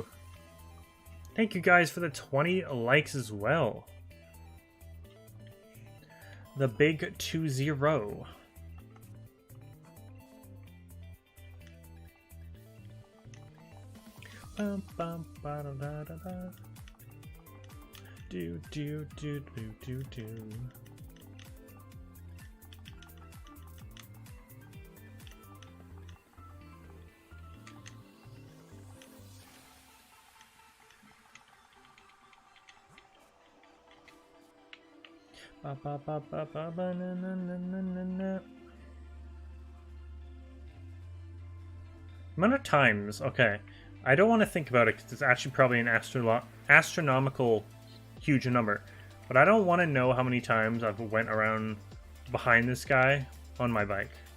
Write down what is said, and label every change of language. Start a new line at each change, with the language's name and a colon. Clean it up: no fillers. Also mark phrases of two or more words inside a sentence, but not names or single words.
English: Thank you guys for the 20 likes as well. The big 2-0. Bum, bum, ba, da, da, da, da. Do, do, do, do, do, do. Ba, ba, ba, ba, ba, ba, na, na, na, na, na, na. Amount of times, okay. I don't want to think about it because it's actually probably an astronomical huge number. But I don't want to know how many times I've went around behind this guy on my bike.